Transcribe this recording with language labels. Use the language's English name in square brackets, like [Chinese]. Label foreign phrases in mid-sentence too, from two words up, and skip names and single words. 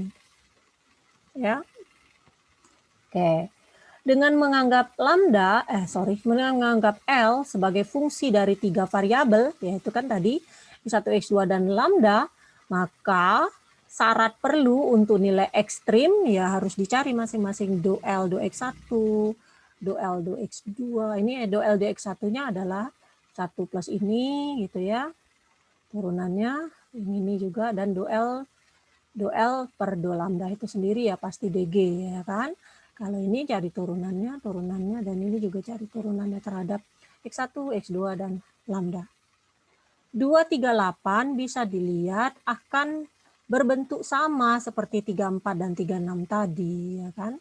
[Indonesian] Ya. Oke. Dengan menganggap menganggap L sebagai fungsi dari 3 variabel, yaitu kan tadi X1, X2 dan lambda, maka syarat perlu untuk nilai ekstrim ya harus dicari masing-masing do L, do X1, do L, do X2. Ini do L, do X1-nya adalah 1 plus ini gitu ya. Turunannya ini juga dan do L per do lambda itu sendiri ya pasti DG ya kan. Kalau ini cari turunannya, dan ini juga cari turunannya terhadap X1, X2, dan lambda. 238 bisa dilihat akan berbentuk sama seperti 34 dan 36 tadi, ya kan?